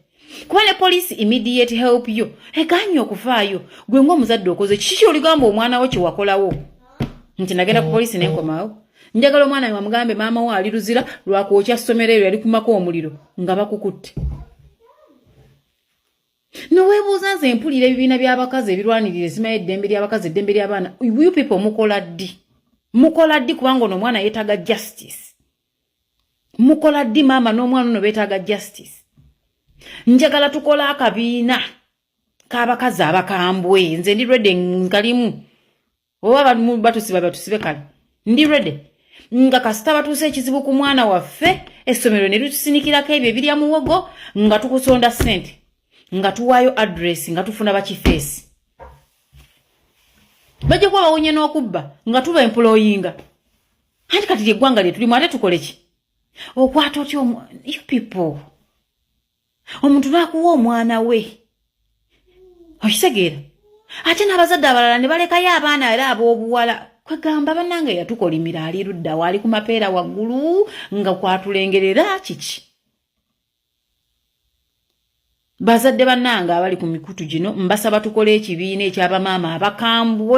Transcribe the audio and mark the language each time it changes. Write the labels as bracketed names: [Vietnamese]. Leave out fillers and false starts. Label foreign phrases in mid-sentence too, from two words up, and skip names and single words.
[Ganda] Kuba ne police [English] immediate help [Ganda] yo eganye okufaayo gwe ng'omuzadde okoze kiki oligamba omwana wo kye wakolawo nti nagenda ku police n'enkomawo njagala omwana wa mugambe maama wa ali ruzira lwakwokya ssomero eryo yali kumako omuliro nga bakukutte. Noweebuuza nze mpulira ebibiina by'abakazi ebirwanirira esima y'eddembe ly'abakazi eddembe ly'abaana. [English] You people [Ganda] mukola ddi kubanga ono omwana yeetaaga justice. Mukola ddi maama n'omwana ono beetaaga justice. Njagala tukola akabiina k'abakazi abakambwe. Nze ndi ready nkalimu. Oba batusibe kale. Ndi ready. Nga kasita batuuse ekizibu ku mwana waffe essomero ne lutusinikirako ebyo ebirya muwogo nga tukusonda ssente. Nga tuwaayo address nga tufuna bakifeesi. Bajja kuba bawonye n'okubba nga tuba employinga. Anti kati ly'eggwanga lye tulimu ate tukole ki? Okwata otya [English] you people. [Ganda] Omuntu n'akuwa omwana we. Okitegeera? Ate n'abazadde abalala ne balekayo abaana era ab'obuwala. Kwegamba bannange yatukolimira ali ludda wali ku mapeera waggulu nga kwatulengerera kiki. Bazadde bannange abali ku mikutu gino mbasaba tukole ekibiina eky'abamaama abakambwe.